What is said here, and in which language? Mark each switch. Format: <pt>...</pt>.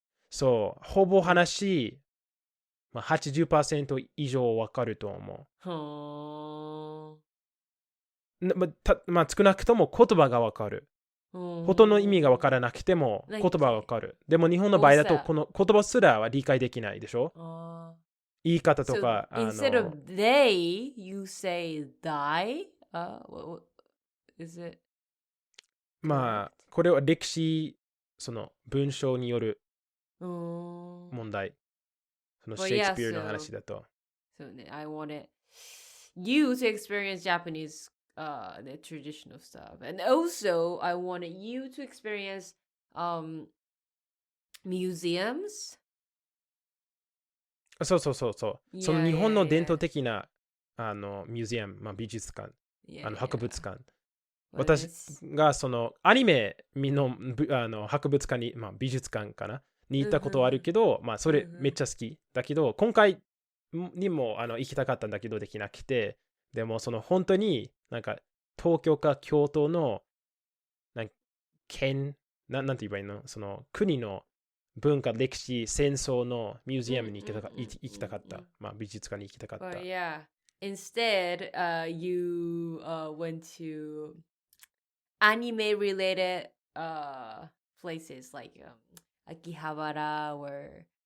<ja>そう、ほぼ話、80% 以上わかると思う。少なくとも言葉がわかる。ほとんど意味がわからなくても言葉がわかる。でも日本の場合だとこの言葉すらは理解できないでしょ？言い方とか。</ja> <en>So, instead of they, you say thy? What is it?</en> <ja>これは歴史、その文章による問題。そのシェイクスピアの話だと。</ja> <en>So, I wanted you to experience Japanese the traditional stuff. And also, I wanted you to experience museums.</en> <ja>そう。その日本の伝統的なミュージアム、美術館、博物館。私がそのアニメの博物館に、美術館かなに行ったことはあるけど、まあそれめっちゃ好きだけど、今回にも行きたかったんだけどできなくて、でもその本当になんか東京か京都のなんなんて言えばいいの、その国の文化、歴史、戦争のミュージアムに行きたかった。まあ美術館に行きたかった。</ja> <en>But yeah, instead, you went to anime-related places like Akihabara or</en>